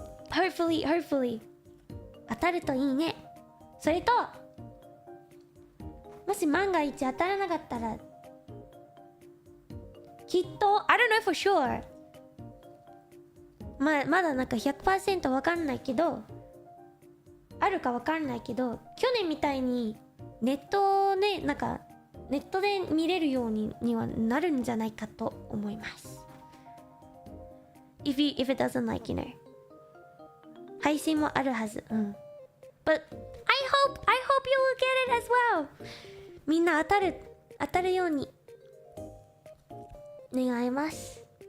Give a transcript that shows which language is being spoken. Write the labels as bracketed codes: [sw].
[ja] Hopefully 当たるといいね。それともし万が一当たらなかったらきっと [en] I don't know for sure [ja] まだなんか 100% わかんないけど、あるかわかんないけど、去年みたいにネットでなんかネットで見れるようにはなるんじゃないかと思います。 [en] If it doesn't like, you know. [ja] 配信もあるはず。うん。 [en] But I hope you will get it as well. [ja] みんな当たるように願います。